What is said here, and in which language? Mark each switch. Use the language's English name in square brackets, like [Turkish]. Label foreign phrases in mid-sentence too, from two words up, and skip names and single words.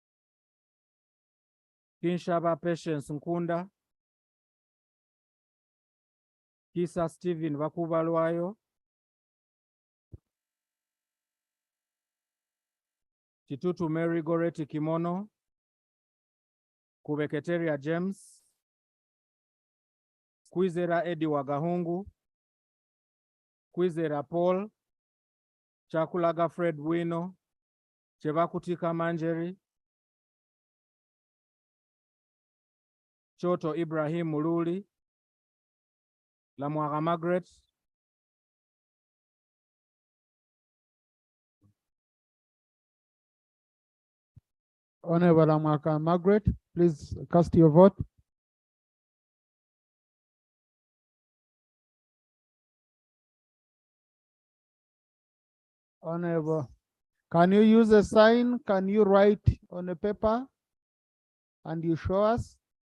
[English] Kinshaba Patience Nkunda. Kisa Stephen Vakubalwayo. Kitutu Mary Goreti Kimono, Kubeketeria James, Kwizera Edi Wagahungu, Kwizera Paul, Chakulaga Fred Wino, Chebakutika Manjeri, Choto Ibrahim Mululi, Lamwaga Margaret, Honorable Amaka Margaret, please cast your vote. Honorable, can you use a sign? Can you write on a paper and you show us?